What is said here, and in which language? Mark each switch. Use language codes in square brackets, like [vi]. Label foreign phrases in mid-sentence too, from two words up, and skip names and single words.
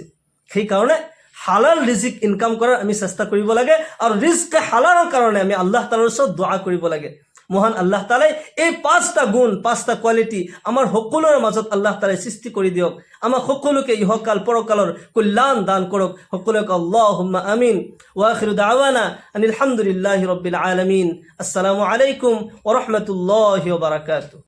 [as] সেইকাৰণে হালাল ৰিজিক ইনকাম কৰাৰ আমি চেষ্টা কৰিব লাগে, আৰু ৰিজকে হালালৰ কাৰণে আমি আল্লাহ তাআলাৰ ওচৰত দোয়া কৰিব লাগে। মহান আল্লাহ তাআলাই এই 5টা গুণ, 5টা কোৱালিটি আমাৰ সকলোৰে মাজত আল্লাহ তাআলাই সৃষ্টি কৰি দিয়ক। আমাক সকলোকে ইহকাল পৰকালৰ কল্যাণ দান কৰক। [ar] সকলোকে اللهم آمين. وآخر دعوانا أن الحمد لله رب العالمين. السلام عليكم ورحمة الله وبركاته.